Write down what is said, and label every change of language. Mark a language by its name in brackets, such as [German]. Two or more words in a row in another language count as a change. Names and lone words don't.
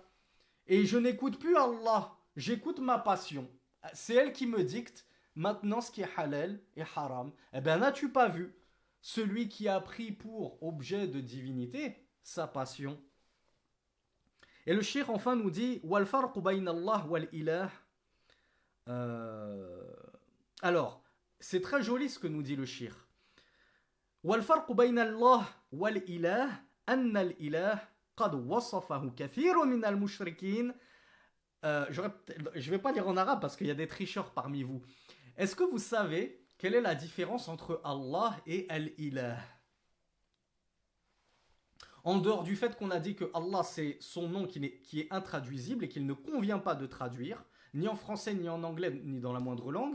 [French] Et je n'écoute plus Allah, j'écoute ma passion. C'est elle qui me dicte maintenant ce qui est halal et haram. Eh bien, n'as-tu pas vu celui qui a pris pour objet de divinité sa passion? Et le cheikh enfin nous dit [Arabic] والفرق بين الله والإله. [French] Alors, c'est très joli ce que nous dit le cheikh. [Arabic] والفرق بين الله والإله أن الإله قد وصفه كثير من المشركين. [French] Je ne vais pas lire en arabe parce qu'il y a des tricheurs parmi vous. Est-ce que vous savez quelle est la différence entre Allah et Al-Ilah? En dehors du fait qu'on a dit que Allah c'est son nom qui est intraduisible et qu'il ne convient pas de traduire, ni en français, ni en anglais, ni dans la moindre langue.